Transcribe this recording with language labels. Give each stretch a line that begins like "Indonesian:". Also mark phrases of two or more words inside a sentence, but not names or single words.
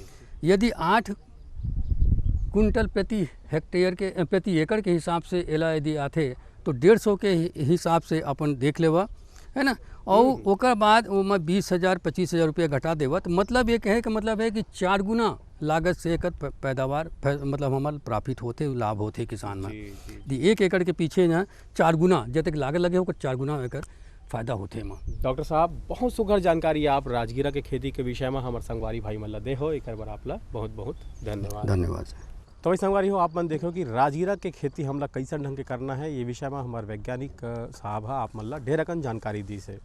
Chhattisgarhi: यदि 8 कुंटल प्रति हेक्टेयर के प्रति एकड़ के हिसाब से एला यदि आते तो 150 के हिसाब से अपन देख लेवा, है ना, और ओकर बाद ओमा 20,000-25,000 रुपया घटा देवा, तो मतलब ये कहे कि मतलब है कि 4 गुना लागत से एकर पैदावार मतलब हमारे प्रॉफिट होते, लाभ होते किसान में। 1 एकड़ के पीछे ना 4 गुना जब तक लागत लगे होकर 4 गुना एकर फायदा होते हैं। डॉक्टर साहब बहुत सुघर जानकारी आप राजगिरा के खेती के विषय में हमारे संगवारी भाई मन ला दे हो, एक बार आपला बहुत बहुत धन्यवाद। धन्यवाद। तो वही संगवारी हो आप मन देखो कि राजगिरा के खेती हमला कैसे ढंग के करना है, ये विषय में हमारे वैज्ञानिक साहब है आप मन ला ढेर अकन जानकारी दी से।